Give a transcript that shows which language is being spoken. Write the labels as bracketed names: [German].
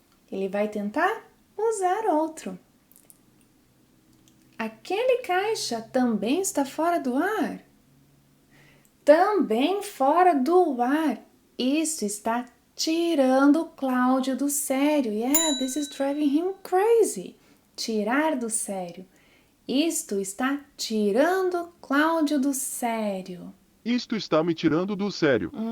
[Portuguese] Ele vai tentar usar outro. Aquele caixa também está fora do ar. Também fora do ar. Isso está tirando o Cláudio do sério. [English] Yeah, this is driving him crazy. [Portuguese] Tirar do sério. Isto está tirando Cláudio do sério. Isto está me tirando do sério.